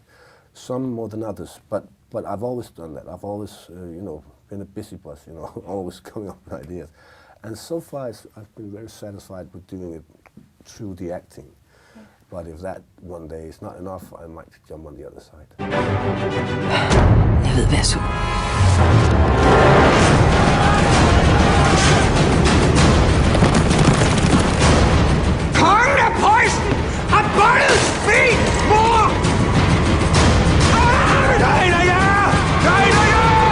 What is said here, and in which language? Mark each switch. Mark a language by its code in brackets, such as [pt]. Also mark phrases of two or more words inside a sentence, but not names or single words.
[en] Some more than others, but I've always done that. I've always, been a busy bus, always coming up with ideas. And so far, I've been very satisfied with doing it through the acting. But if that one day is not enough, I might jump on the other side. [da] Jeg ved, hvad jeg så. Kongen af Preussen har bundet min mor! Nej, nej, ja! Nej, nej, ja!